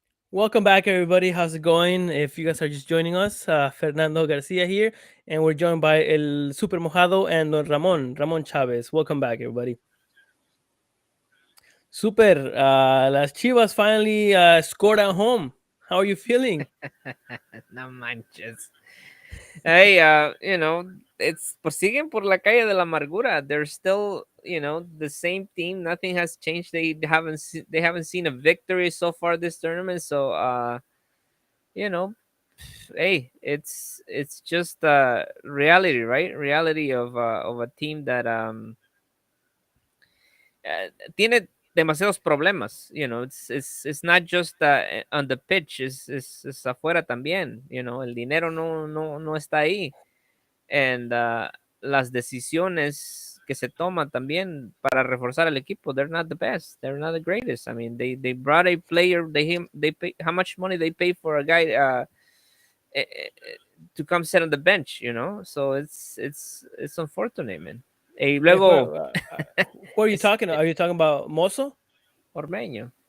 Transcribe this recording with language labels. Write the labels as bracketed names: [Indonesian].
[English] Welcome back, everybody. How's it going? If you guys are just joining us, Fernando Garcia here, and we're joined by El Super Mojado and Don Ramon Chavez. Welcome back, everybody. Super. Las Chivas finally scored at home. How are you feeling? [Spanish] No manches. Hey, it's por siguen por la calle de la amargura. [English] They're still, the same team. Nothing has changed. They haven't seen a victory so far this tournament. So, you know, hey, it's just reality, right? Reality of a team that [Spanish] tiene demasiados problemas. [English] It's not just on the pitch. [Spanish] Es afuera también. El dinero no está ahí. And las decisiones que se toman también para reforzar el equipo, [English] they're not the best, they're not the greatest. I mean, they brought a player, they pay how much money they pay for a guy eh, eh, to come sit on the bench, so it's unfortunate, man. [Spanish] Y [English] Yeah, [Spanish] luego [English] who are you [Spanish] es [English] talking? Are you talking about Mozo? Ormeño.